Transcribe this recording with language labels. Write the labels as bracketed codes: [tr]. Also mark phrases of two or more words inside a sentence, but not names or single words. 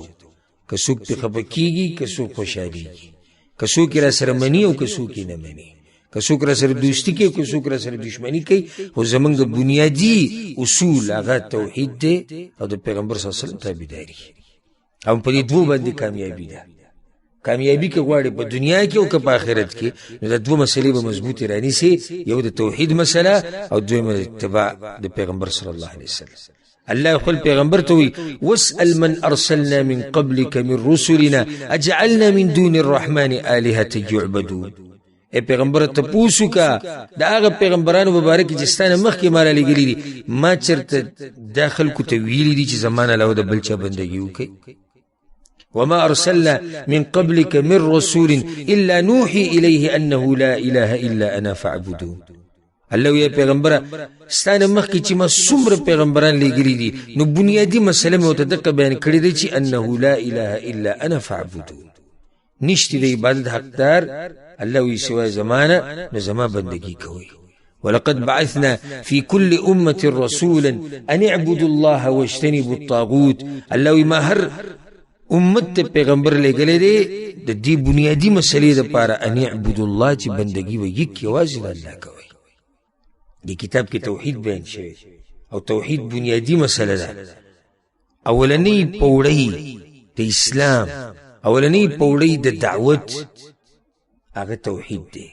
[ps] که څوک پې خفه کېږي، که څوک خوشحالېږي، که څوک یې را سره مني او که څوک یې نه مني، که څوک را سره دوستي کوي، که څوک را سره دشمني کوي، خو زمونږ د بنیادي اصول هغه توحید دی او د پیغمبر [ar] صلی الله علیه وسلم [ps] تابعداري. او په دې دوو باندې کامیابي ده. کامیابی که غواړي په دنیا کې او که په آخرت کې، نو د دوه مسلې به مضبوطې رانیسي، یو د توحید مسله او دویمه د اتباع د پیغمبر [ar] صلی الله علیه وسلم. [ps] الله خپل پیغمبر ته وی [ar] واسأل من ارسلنا من قبلك من رسلنا اجعلنا من دون الرحمن آلهة يعبدون. [ps] ای پیغمبر ته پوښتنه کا د هغه پیغمبرانو مبارک چې ستانه مخکې مال لګیلي دي، ما چرته داخل کو ته ویلي دي چې زمانه له د بل چا بندګي وکي. [ar] وما أرسلنا من قبلك من رسول إلا نوحي إليه أنه لا إله إلا أنا فاعبدون. [ps] الله يا پیغمبر ستانه مخکې چې ما څومره پیغمبران لېږلي دي، نو بنیادي مسله مې ورته دقه بیان کړې ده چې [ar] انه لا اله الا انا فاعبدون، [ps] نشته د عبادت حقدار الله وی سوای زمانه، نو زما بندگی کوي. [ar] ولقد بعثنا في كل أمة رسولا أن اعبدوا الله واجتنبوا الطاغوت. [ps] الله وی ما هر امت ته پیغمبر لګلې دی د دې بنیادی مسلې دپاره [ar] ان اعبدوا الله، [ps] چې بندگی و یک یوازې د الله کوي. دې کتاب کې توحید بیان شوی او توحید بنیادی مسله ده. اولنی پوړی د اسلام، اولنی پوړی د دعوت هغه توحید دی.